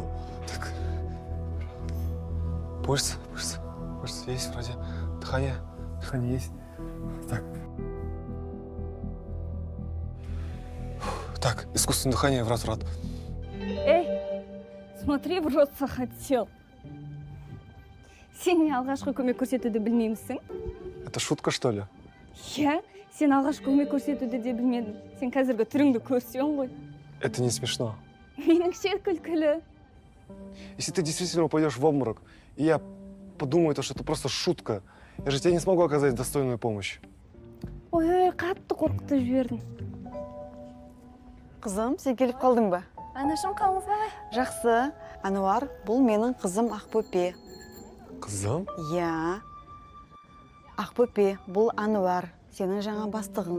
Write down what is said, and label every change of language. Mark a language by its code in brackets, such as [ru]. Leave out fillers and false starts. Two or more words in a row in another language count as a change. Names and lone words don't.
[ru] Так. Пульс есть вроде. Дыхание есть. Так, искусственное дыхание в рот. Эй, смотри, в рот захотел. [kk] Сен не алғашқы көмек көрсетуді білмеймісің? [ru] Это шутка, что ли? [kk] Иә, сен алғашқы көмек көрсетуді де білмедің. Сен қазіргі түріңді көрсең ғой. [ru] Это не смешно. [kk] Меніңше күлкілі. [ru] Если ты действительно упадешь в обморок, и я подумаю, что это просто шутка, я же тебе не смогу оказать достойную помощь. [kk] Ой, қатты қорқытып жібердің. Қызым, сен келіп қалдың ба? Анашым, қалыңыз қалай? Жақсы. Ануар, бұл менің қызым Ақбөпе. Қызым? Иә. Ақбөпе, бұл Ануар, сенің жаңа бастығың.